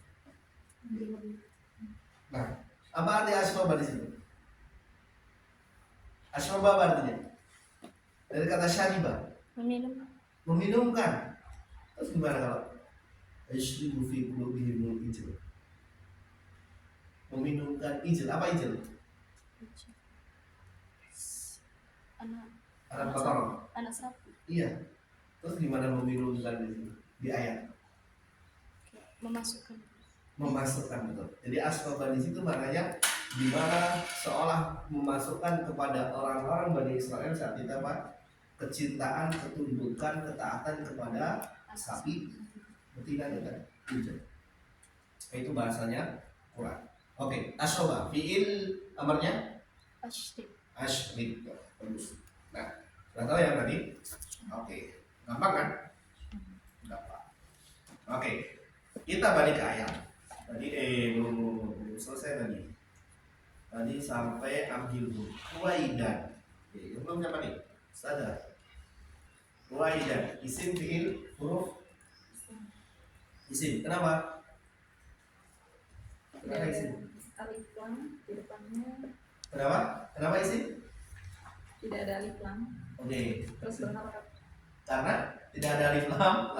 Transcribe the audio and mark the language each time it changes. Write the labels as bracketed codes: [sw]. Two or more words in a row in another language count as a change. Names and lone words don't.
[id] Nah, apa arti ashroba di sini? Ashroba apa artinya? Dari kata syariba, Meminum. meminumkan. Terus gimana kalau [ar] يشرب في قلوبهم العجل? [id] Meminumkan ijl. Apa ijl? Anak kotor. Anak sapi. Iya. Terus gimana meminumkan di sini? Di ayat. Memasukkan. Memasukkan, betul. Jadi asroba di situ maknanya di mana seolah memasukkan kepada orang-orang Bani Israel saat itu apa? Kecintaan, ketundukan, ketaatan kepada sapi betina dengan ijl. Itu bahasanya Quran. Oke, [ar] أشرب فعل [id] amarnya Ashrik. ashrik. Bagus. Nah, sudah tahu ya tadi? Oke, gampang kan? Gampang. Oke, kita balik ke ayat. Tadi belum selesai tadi. Tadi sampai ambilhu. Waidan. Oke, yang belum siapa nih? Sadar. Waidan. Isim fiil huruf isim. Kenapa? Kenapa isim? [ar] ألف لام [id] di depannya Kenapa? Kenapa isim? tidak ada [ar] ألف لام, [id] Oke, terus berharakat. karena tidak ada [ar] ألف لام, [id] lalu